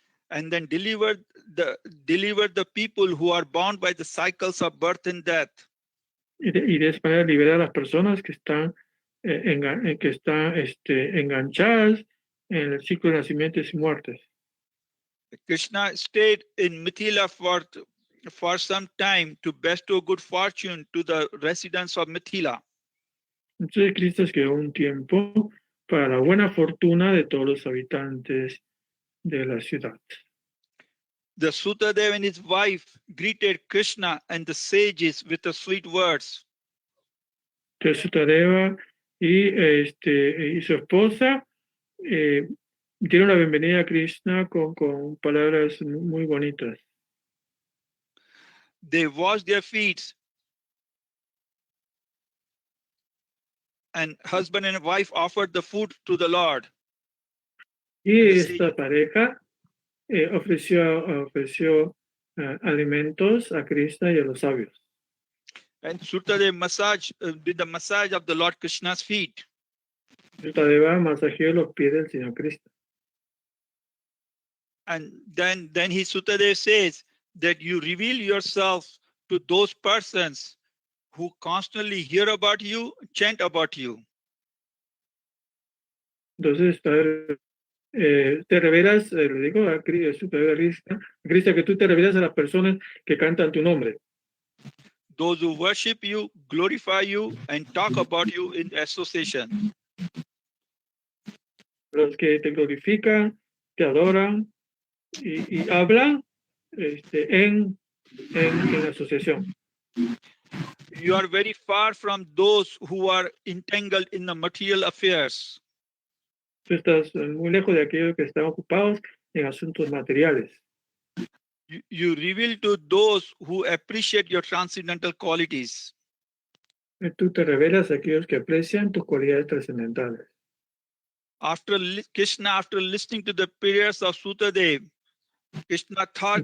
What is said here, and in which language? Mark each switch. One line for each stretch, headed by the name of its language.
English: And then deliver the people who are bound by the cycles of birth and death.
Spanish: Y de esa manera liberar a las personas que están enganchadas en el ciclo de nacimientos y muertes.
English: Krishna stayed in Mithila for some time to bestow good fortune to the residents of Mithila.
Spanish: Entonces Cristo quedó un tiempo para la buena fortuna de todos los habitantes de la ciudad.
English: The Sutadev and his wife greeted Krishna and the sages with the sweet words.
Spanish: Entonces Sutadeva y su esposa dieron la bienvenida a Krishna con palabras muy bonitas.
English: They washed their feet, and husband and wife offered the food to the Lord.
Spanish: Y esta pareja ofreció alimentos a Krishna y a los sabios.
English: And Sutadev did the massage of the Lord Krishna's feet.
Spanish: Sutadeva masajeó los pies del Señor Krishna.
English: And then Sutadev says that you reveal yourself to those persons who constantly hear about you, chant about you.
Spanish: Entonces, te revelas, le digo a Krishna, que tú te revelas a las personas que cantan tu nombre.
English: Those who worship you, glorify you, and talk about you in association.
Spanish: Los que te glorifican, te adoran y hablan en asociación.
English: You are very far from those who are entangled in the material affairs.
Spanish: Tú estás muy lejos de aquellos que están ocupados en asuntos materiales.
English: You reveal to those who appreciate your transcendental qualities.
Spanish: Tú te revelas a aquellos que aprecian tus cualidades trascendentales.
English: After listening to the prayers of Sutadev, Krishna thought